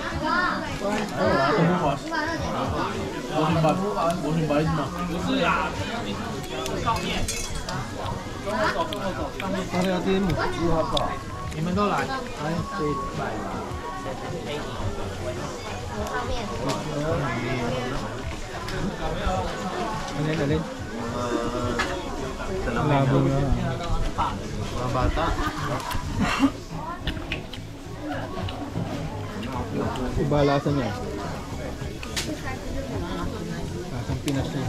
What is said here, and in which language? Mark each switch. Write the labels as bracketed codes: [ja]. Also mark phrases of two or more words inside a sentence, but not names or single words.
[zh] 我明白嘛。不是呀，上面。大家今天如何搞？你们都来。上面。 [tl] Alin? Labo na. Mga bata. Iba lasa niya. Lasang Pinas niya.